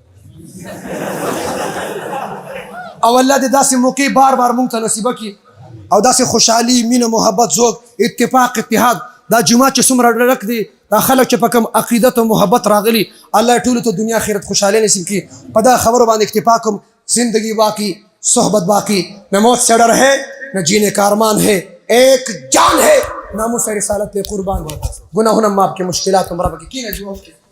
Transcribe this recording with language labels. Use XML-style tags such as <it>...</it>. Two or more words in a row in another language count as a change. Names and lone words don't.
<ps>او الله دې داسې موقع بار مونږ ته نصیب کی او داسې خوشحالي مینه محبت ذوق اتفاق اتحاد دا جمعه چې څومره ډک دي دا خلک چې په کوم عقیدت او محبت راغلي الله ټول ته دنیا آخرت خوشحالي نصیب کی په دا خبرو باندې اکتفا کوم</ps> <ur>زندگی باقی صحبت باقی نہ موت سے ڈر ہے نہ جینے کا ارمان ہے ایک جان ہے ناموس رسالت پہ قربان ہے گناہوں نہ معاف کے مشکلات مرا کی نہ جو</ur>